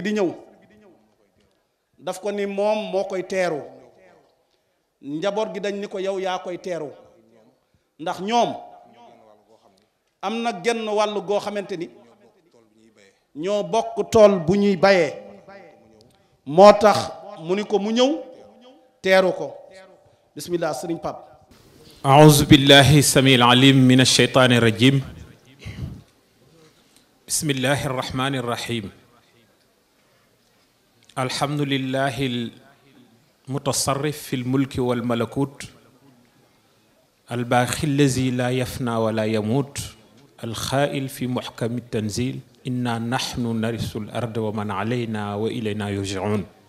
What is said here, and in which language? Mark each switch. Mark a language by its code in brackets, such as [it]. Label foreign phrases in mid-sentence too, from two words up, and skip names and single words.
[wo] di ñëw daf ko ni moom moo koy teeru njaboot gi dañ ni ko yow yaa koy teeru ndax ñoom am na genn wàll goo xamante ni ñoo bokk tool bu ñuy bayee moo tax mu ni ko mu ñëw teeru ko bismillah Serigne Pape [ar] أعوذ بالله السميع العليم من الشيطان الرجيم بسم الله الرحمن الرحيم الحمد لله المتصرف في الملك والملكوت الباقي الذي لا يفنى ولا يموت الخائل في محكم التنزيل إنا نحن نرث الأرض ومن علينا وإلينا يرجعون